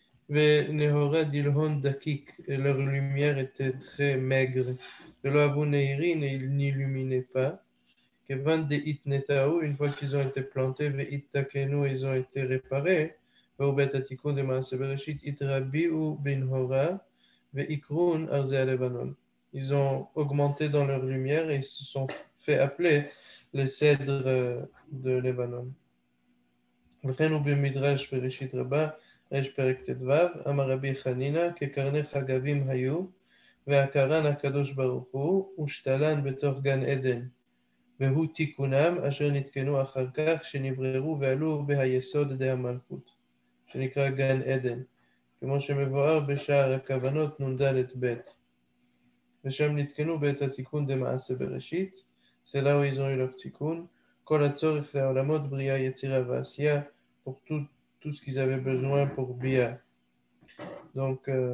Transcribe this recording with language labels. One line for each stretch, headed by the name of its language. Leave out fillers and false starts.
Aramaic: ונהורה דלהון דקיק,
French: et leur lumière était très maigre.
Aramaic: ולא אבו נהירין,
French: et ils n'illuminaient pas.
Aramaic: כיוון דאיתנתאו,
French: une fois qu'ils ont été plantés,
Aramaic: ואיתקנו,
French: ils ont été réparés,
Aramaic: ובית התיקון למעשה בראשית התרביעו בנהורה, ויקרון ארזי הלבנון.
French: Ils ont augmenté dans leur lumière et ils se sont fait appeler les cèdres de Libanon.
Hebrew: וכן הוא במדרש בראשית רבה, ר' פרק ט"ו, אמר רבי חנינא, כקרני חגבים היו, והקרן הקדוש ברוך הוא, ושתלן בתוך גן עדן. והוא תיקונם אשר נתקנו אחר כך שנבררו ועלו בהיסוד די המלכות, שנקרא גן עדן, כמו שמבואר בשער הכוונות נ"ד ב'. ושם נתקנו בעת התיקון דמעשה בראשית,
French: c'est là où ils ont eu leur
Hebrew: תיקון, כל הצורך לעולמות בריאה, יצירה ועשייה,
French: pour tout ce qu'ils avaient besoin pour Bia. Donc,